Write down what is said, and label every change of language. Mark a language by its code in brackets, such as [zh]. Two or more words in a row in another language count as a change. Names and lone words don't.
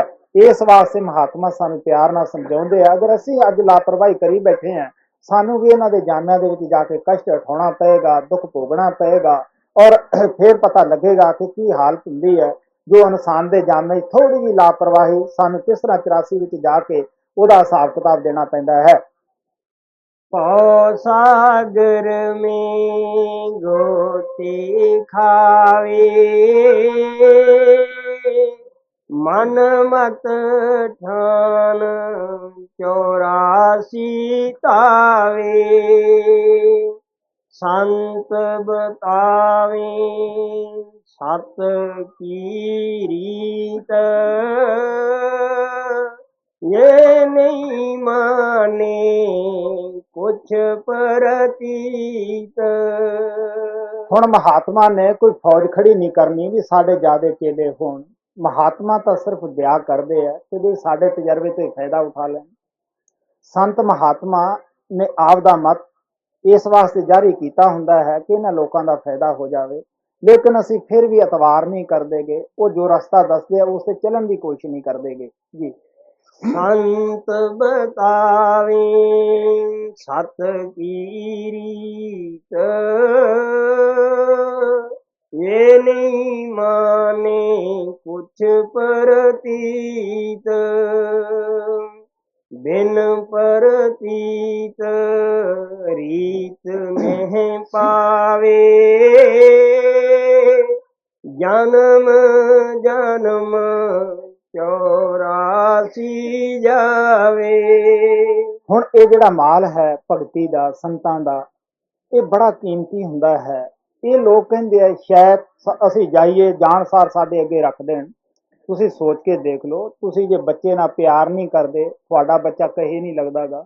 [pa] ਇਸ ਵਾਸਤੇ ਮਹਾਤਮਾ ਸਾਨੂੰ ਪਿਆਰ ਨਾਲ ਸਮਝਾਉਂਦੇ ਆ, ਅਗਰ ਅਸੀਂ ਅੱਜ ਲਾਪਰਵਾਹੀ ਕਰੀ ਬੈਠੇ ਹਾਂ, ਸਾਨੂੰ ਵੀ ਇਹਨਾਂ ਦੇ ਜਾਮਿਆਂ ਦੇ ਵਿੱਚ ਜਾ ਕੇ ਕਸ਼ਟ ਉਠਾਉਣਾ ਪਏਗਾ, ਦੁੱਖ ਭੋਗਣਾ ਪਏਗਾ, ਔਰ ਫਿਰ ਪਤਾ ਲੱਗੇਗਾ ਕਿ ਕੀ ਹਾਲਤ ਹੁੰਦੀ ਹੈ ਜੋ ਇਨਸਾਨ ਦੇ ਜਾਮੇ ਥੋੜੀ ਜਿਹੀ ਲਾਪਰਵਾਹੀ ਸਾਨੂੰ ਕਿਸ ਤਰ੍ਹਾਂ 84 ਵਿੱਚ ਜਾ ਕੇ ਉਹਦਾ ਹਿਸਾਬ ਕਿਤਾਬ ਦੇਣਾ ਪੈਂਦਾ ਹੈ। [hi] पौ सागर में गोते खावे, मन मत ठान 84 तावे। संत बतावे सत की रीत, ये नहीं माने कुछ प्रतीत। [pa] ਹੁਣ ਮਹਾਤਮਾ ਨੇ ਕੋਈ ਫੌਜ ਖੜੀ ਨਹੀਂ ਕਰਨੀ ਵੀ ਸਾਡੇ ਜਿਆਦੇ ਚੇਲੇ ਹੋਣ। ਮਹਾਤਮਾ ਤਾਂ ਸਿਰਫ ਦਿਆ ਕਰਦੇ ਆ ਕਿ ਵੀ ਸਾਡੇ ਤਜਰਬੇ ਤੋਂ ਫਾਇਦਾ ਉਠਾ ਲੈਣ। ਸੰਤ ਮਹਾਤਮਾ ਨੇ ਆਪ ਦਾ ਮਤ ਇਸ ਵਾਸਤੇ ਜਾਰੀ ਕੀਤਾ ਹੁੰਦਾ ਹੈ ਕਿ ਇਹਨਾਂ ਲੋਕਾਂ ਦਾ ਫਾਇਦਾ ਹੋ ਜਾਵੇ, ਲੇਕਿਨ ਅਸੀਂ ਫਿਰ ਵੀ ਇਤਬਾਰ ਨਹੀਂ ਕਰਦੇਗੇ। ਉਹ ਜੋ ਰਸਤਾ ਦੱਸਦੇ ਆ ਉਸ ਤੇ ਚੱਲਣ ਦੀ ਕੋਸ਼ਿਸ਼ ਨਹੀਂ ਕਰਦੇਗੇ ਜੀ। [hi] संत बतावे सत की रीत, ये नहीं माने कुछ प्रतीत। बिन प्रतीत रीत नहीं पावे, जन्म जन्म 84 ਜਾਵੇ। [pa] ਹੁਣ ਇਹ ਜਿਹੜਾ ਮਾਲ ਹੈ ਭਗਤੀ ਦਾ, ਸੰਤਾਂ ਦਾ, ਇਹ ਬੜਾ ਕੀਮਤੀ ਹੁੰਦਾ ਹੈ। ਇਹ ਲੋਕ ਕਹਿੰਦੇ ਆ ਸ਼ਾਇਦ ਅਸੀਂ ਜਾਈਏ ਜਾਣਸਾਰ ਸਾਡੇ ਅੱਗੇ ਰੱਖ ਦੇਣ। ਤੁਸੀਂ ਸੋਚ ਕੇ ਦੇਖ ਲਓ, ਤੁਸੀਂ ਜੇ ਬੱਚੇ ਨਾਲ ਪਿਆਰ ਨਹੀਂ ਕਰਦੇ, ਤੁਹਾਡਾ ਬੱਚਾ ਕਹੇ ਨਹੀਂ ਲੱਗਦਾਗਾ।